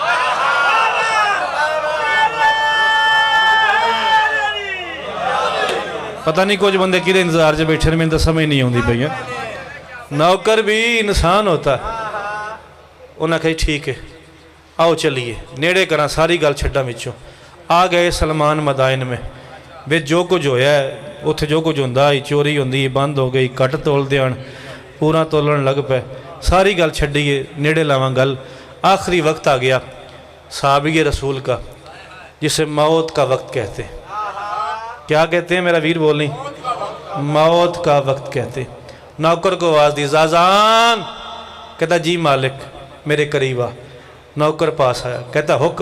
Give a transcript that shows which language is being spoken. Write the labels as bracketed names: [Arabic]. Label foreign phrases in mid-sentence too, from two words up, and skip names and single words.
[Punjabi] پتہ نہیں کچھ بندے کدے انتظار سے بیٹھے, میں تو سمجھ نہیں آتی پئی. [Urdu] نوکر بھی انسان ہوتا ہے. انہوں نے کہا ٹھیک ہے [Punjabi] آؤ چلیے نیڑے کرا, ساری گل چھڈا وچوں. [Urdu] آ گئے سلمان مدائن میں. [Punjabi] بے جو کچھ ہویا ہے اتھے, جو کچھ ہوندا ہی, چوری ہوندی بند ہو گئی, کٹ تول دیان, پورا تولن لگ پے. ساری گل چھڈیے, نیڑے لاواں گل. [Urdu] آخری وقت آ گیا صحابی رسول کا, جسے موت کا وقت کہتے ہیں. کیا کہتے ہیں میرا ویر بولیں؟ موت کا وقت کہتے ہیں. نوکر کو آواز دی, زازان. کہتا جی مالک میرے قریب آ. نوکر پاس آیا, کہتا حکم.